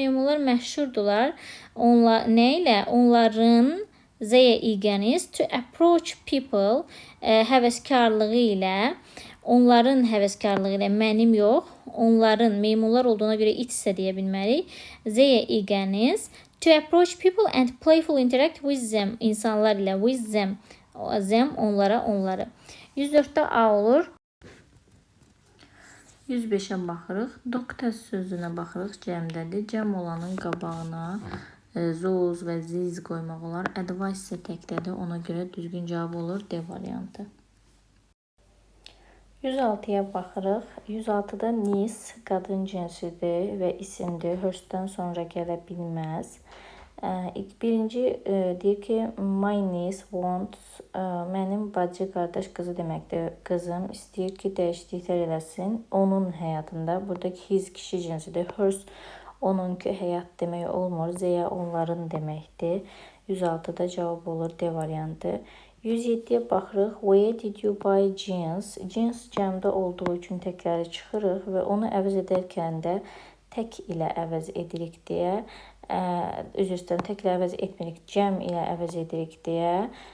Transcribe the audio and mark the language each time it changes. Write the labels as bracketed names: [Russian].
[Azerbaijani] Meymunlar məşhurdular. Nə ilə? Onların Z-yə [English] eagerness to approach people [Azerbaijani] həvəskarlığı ilə. Onların həvəskarlığı ilə, mənim yox. Onların, meymunlar olduğuna görə it isə deyə bilmərik. Z-yə [English] eagerness to approach people and playful interact with them. [Azerbaijani] İnsanlar ilə [English] with them. [Azerbaijani] Them onlara, onları. 104'də A olur. 105'ə baxırıq. Doctor sözünə baxırıq. Cəmdədir. Cəm olanın qabağına those və these qoymaq olar. Advice isə təkdədir. Ona görə düzgün cavab olur D variantı. 106'ya baxırıq. 106'da niece qadın cinsidir və isimdir. Hers-dən sonra gələ bilməz. Birinci deyir ki, [English] my niece wants, [Azerbaijani] mənim bacı qardaş qızı deməkdir. Qızım istəyir ki, dəyişikliklər eləsin. Onun həyatında. Buradakı his kişi cinsidir. Hers onunki həyat demək olmur. Z-yə onların deməkdir. 106'da cavab olur D variantı. [English] 107'yə baxırıq. Where did you buy jeans? [Azerbaijani] Jeans cəmdə olduğu üçün təkləri çıxırıq və onu əvəz edərkən də tək ilə əvəz edirik deyə. Üzr istəyirəm, təklə əvəz etmirik. Cəm ilə əvəz edirik deyə.